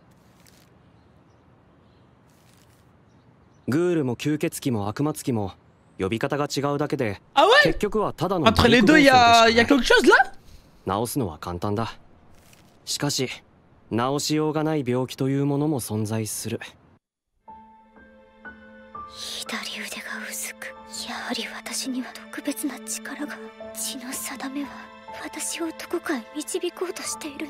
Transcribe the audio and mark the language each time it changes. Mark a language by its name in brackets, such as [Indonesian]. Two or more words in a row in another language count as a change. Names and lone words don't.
[Japanese] グールも吸血鬼も悪魔つきも呼び方が違うだけで、 [French] Ah ouais? [Japanese] 結局はただの [French] Entre les deux, il y a quelque chose là? [Japanese] 治すのは簡単だ。しかし治しようがない病気というものも存在する。左腕が薄く、やはり私には特別な力が。血の定めは私をどこかへ導こうとしているの。